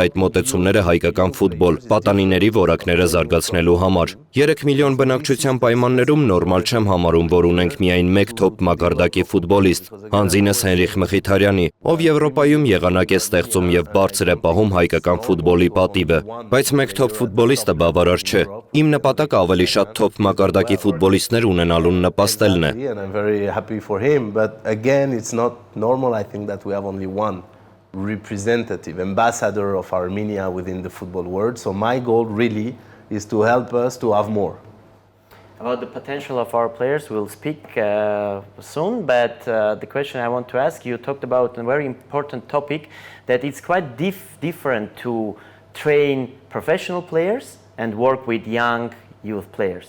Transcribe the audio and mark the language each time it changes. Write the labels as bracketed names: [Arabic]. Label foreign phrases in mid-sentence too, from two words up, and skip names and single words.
[Armenian] այդ մոտեցումները հայկական ֆուտբոլ, պատանիների որակները զարգացնելու համար։ 3 միլիոն բնակչության պայմաններում նորմալ չեմ համարում, որ ունենք միայն մեկ թոփ մակարդակի ֆուտբոլիստ, հանձինս Հենրիխ Մխիթարյանի, ով Եվրոպայում եղանակ է ստեղծում եւ բարձր է պահում հայկական ֆուտբոլի պատիվը, բայց մեկ թոփ ֆուտբոլիստը բավարար չէ։ Իմ նպատակը ավելի շատ թոփ մակարդակի ֆուտբոլիստներ ունենալուն նպաստելն է։ [English] It's not normal, I think, that we have only one representative ambassador of Armenia within the football world. So my goal really is to help us to have more. About the potential of our players, we'll speak soon, but the question I want to ask, you talked about a very important topic, that it's quite different to train professional players and work with young youth players.